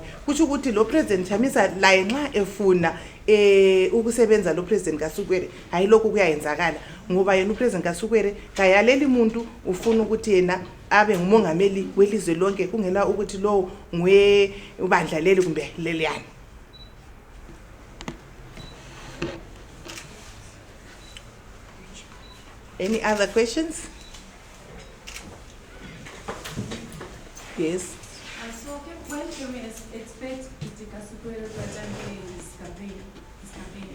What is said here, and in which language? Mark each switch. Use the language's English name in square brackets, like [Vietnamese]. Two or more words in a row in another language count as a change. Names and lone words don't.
[North Ndebele] Kusho ukuthi lo President Chamisa la nxa efuna ukusebenza lo President Kasukuwere hayi lokho kuyayenzakala ngoba yena uPresident Kasukuwere kayaleli umuntu ufuna ukuthi yena abe ngumongameli welizwe lonke kungela ukuthi lo ngwe ubandla leli kumbe leliyana. [English] Any other questions? Yes. So when can we expect Kasukuwere to attend his campaigning?